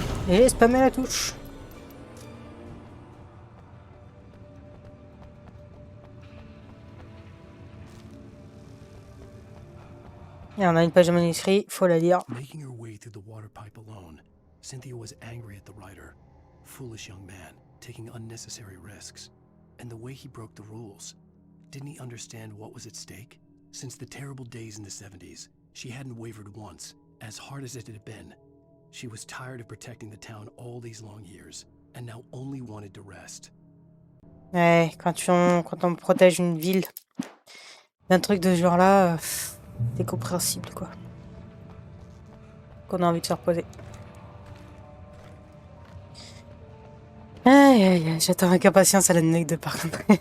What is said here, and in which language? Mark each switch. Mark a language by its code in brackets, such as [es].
[fr] Et j'ai spammé la touche. Et on a une page de manuscrit, faut la lire. [en] Making her way through the water pipe alone, Cynthia was angry at the writer. Foolish young man, taking unnecessary risks. And the way he broke the rules. Didn't he understand what was at stake? Since the terrible days in the 70s, she hadn't wavered once, as hard as it had been. She was tired of protecting the town all these long years, and now only wanted to rest. [fr] Ouais, quand on protège une ville d'un truc de ce genre-là, c'est compréhensible, quoi. Qu'on a envie de se reposer. Aïe, aïe, aïe, j'attends avec impatience à la nuque de par contre.